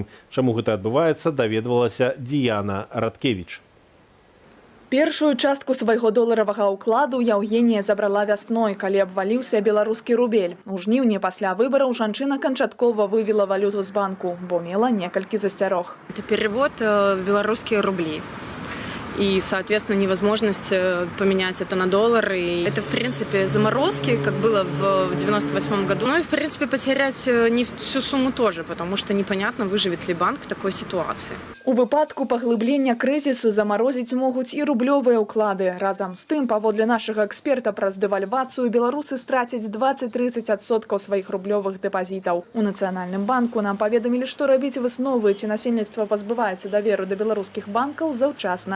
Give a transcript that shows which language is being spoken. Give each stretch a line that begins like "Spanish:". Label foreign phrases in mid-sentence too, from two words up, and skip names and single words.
Belarusian: Чаму гэта адбываецца, даведвалася Діяна Радкевіч. Першую частку свайго доларавага ўкладу Яўгенія забрала вясной, калі абваліўся беларускі рубель. У жніўні пасля выбараў жанчына канчаткова вывела валюту з банку, бо мела некалькі засцярог.
Russian: Это перевод в белорусские рубли. И, соответственно, невозможность поменять это на доллары. И это, в принципе, заморозки, как было в 98 году. Ну и, в принципе, потерять не всю сумму тоже, потому что непонятно, выживет ли банк в такой ситуации.
Belarusian: У выпадку паглыблення крызісу замарозіць могуць і рублёвыя ўклады. Разам з тым, паводле нашага эксперта, праз дэвальвацыю беларусы страцяць 20-30% сваіх рублёвых дэпазітаў. У Нацыянальным банку нам паведамілі, што рабіць высновы, ці насельніцтва пазбываецца даверу да беларускіх банкаў заўчасна.